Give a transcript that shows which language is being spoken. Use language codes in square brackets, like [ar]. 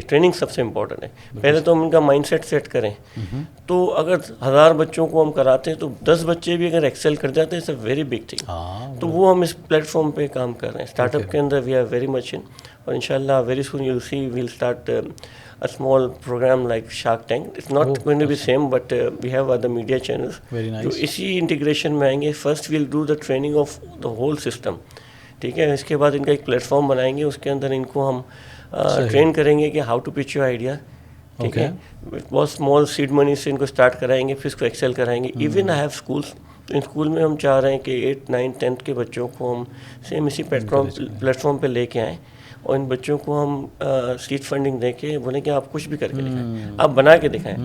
[ur] Training سب سے important ہے. پہلے تو ہم ان کا مائنڈ سیٹ کریں. تو اگر 1000 بچوں کو ہم کراتے ہیں تو 10 بچے بھی اگر ایکسل کر جاتے ہیں, [en] It's a very big thing. [ur] تو وہ ہم اس پلیٹ فارم پہ کام کر رہے ہیں. اسٹارٹ اپ کے اندر [en] we are very much in, [ur] اور انشاءاللہ [en] Very soon you see we'll start a small program like Shark Tank. It's not going to be same, but we have other media channels. Very nice. [ur] جو اسی integration میں آئیں گے. [en] First we'll do the training of the whole system. [ur] ٹھیک ہے. اس کے بعد ان کا ایک پلیٹ فارم بنائیں گے, اس کے اندر ان کو ہم ٹرین کریں گے کہ [en] How to pitch your idea. [ur] ٹھیک ہے. بہت اسمال سیڈ منی سے ان کو اسٹارٹ کرائیں گے, پھر اس کو ایکسل کرائیں گے. [en] Even I have schools. [ur] In school میں ہم چاہ رہے ہیں کہ 8, 9, 10 کے بچوں کو ہم سیم اسی پلیٹ فارم پہ لے کے آئیں, اور ان بچوں کو ہم سیٹ فنڈنگ دے کے بولیں کہ آپ کچھ بھی کر کے دکھائیں, آپ بنا کے دکھائیں.